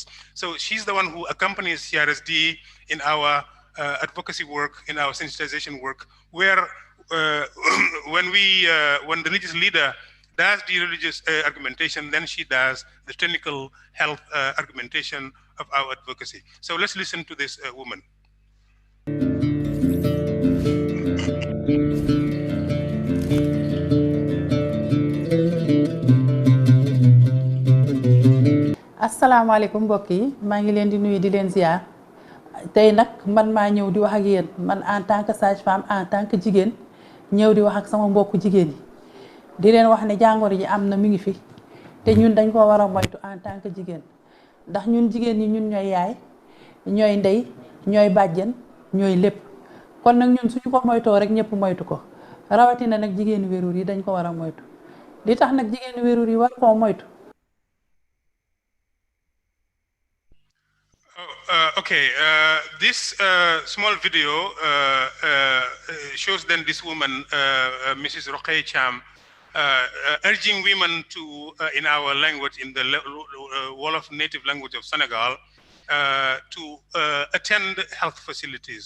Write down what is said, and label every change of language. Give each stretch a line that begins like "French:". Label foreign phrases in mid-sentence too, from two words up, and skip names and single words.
English: So she's the one who accompanies CRSD in our advocacy work, in our sensitization work, where when the religious leader does the religious argumentation, then she does the technical health argumentation of our advocacy. So let's listen to this woman.
Wolof: asalaamaaleykum mbokk yi maa ngi leen di nuyu di leen ziar tey nag man maa ñëw di wax ak yéen man
French: en tant que sage-femme, en tant que
Wolof: jigéen ñëw di wax ak sama mbokku jigéen yi di leen wax ne jàngoro ji am na mi ngi fi te ñun dañ ko war a moytu
French: en tant que
Wolof: jigéen ndax ñun jigéen ñi ñun ñooy yaay ñooy ndey ñooy bàjjen ñooy lépp kon nag ñun suñu ko moytoo rek ñëpp moytu ko rawatina nag jigéenu wérur yi dañ ko war a moytu li tax nag jigéenu wérur yi war koo moytu.
English: Okay, this small video shows then this woman, Mrs. Rokhaya Cham, urging women to, in our language, in the Wolof native language of Senegal, to attend health facilities.